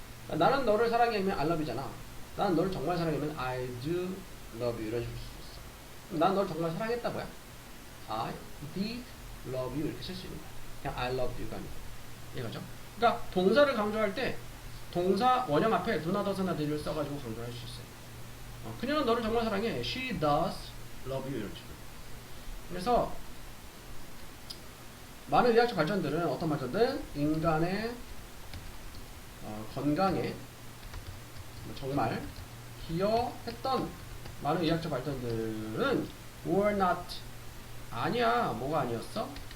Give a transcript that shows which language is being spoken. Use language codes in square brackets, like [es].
[ko] 그러니까 나는 너를 사랑하면 [en] I love you [ko] 잖아. 나는 너를 정말 사랑하면 [en] I do love you [ko] 이런 식으로 쓸 수 있어. 난 너를 정말 사랑했다 뭐야? [en] I did love you [ko] 이렇게 쓸 수 있는 거야. 그냥 [en] I love you [ko] 가 아니고. 이거죠. 그러니까 동사를 강조할 때 동사 원형 앞에 do not, does나 did를 써가지고 강조할 수 있어요. 그녀는 너를 정말 사랑해. [en] She does love you 이런 식으로. [ko] 그래서 많은 의학적 발전들은 어떤 발전들? 인간의 건강에 정말 기여했던 많은 의학적 발전들은 [en] were not [ko] 아니야. 뭐가 아니었어?